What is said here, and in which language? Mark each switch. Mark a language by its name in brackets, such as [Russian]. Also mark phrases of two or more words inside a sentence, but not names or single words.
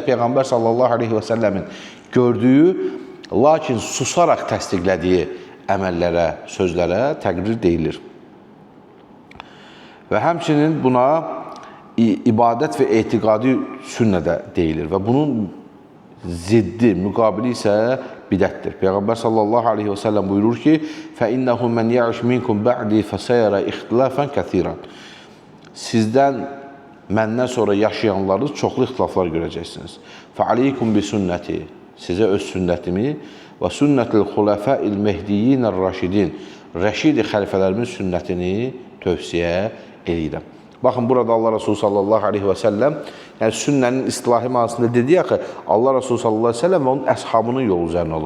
[Azerbaijani] Peyğəmbər [Arabic] صلى الله عليه وسلم [Azerbaijani] gördüyü, lakin susaraq təsdiqlədiyi əməllərə, sözlərə təqrir deyilir. Və həmçinin buna ibadət və etiqadi sünnə də deyilir və bunun ziddi, müqabili isə bidətdir. Peyğəmbər [Arabic] صلى الله عليه وسلم [Azerbaijani] buyurur ki, [Arabic] فَإِنَّهُ مَنْ يَعِشْ مِنْكُمْ بَعْدِي فَسَيَرَ اِخْتِلَافًا كَثِيرًا. [Azerbaijani] Sizdən, məndən sonra yaşayanlarınız çoxlu ixtilaflar görəcəksiniz. [Arabic] فَعَلَيْكُمْ بِسُنَّتِ. [Azerbaijani] Sizə öz sünnətimi və [Arabic] سنة الخلفاء المهديين الراشدين, [Azerbaijani] rəşid xəlifələrimin sünnətini tövsiyə edirəm. Baxın, burada Allah Resulü [Arabic] صلى الله عليه وسلم, [Azerbaijani] yəni sünnənin istilahi manasında dediyi ki, Allah Resulü [Arabic] صلى الله عليه وسلم [Azerbaijani] və onun əshabının yolu üzərində olur.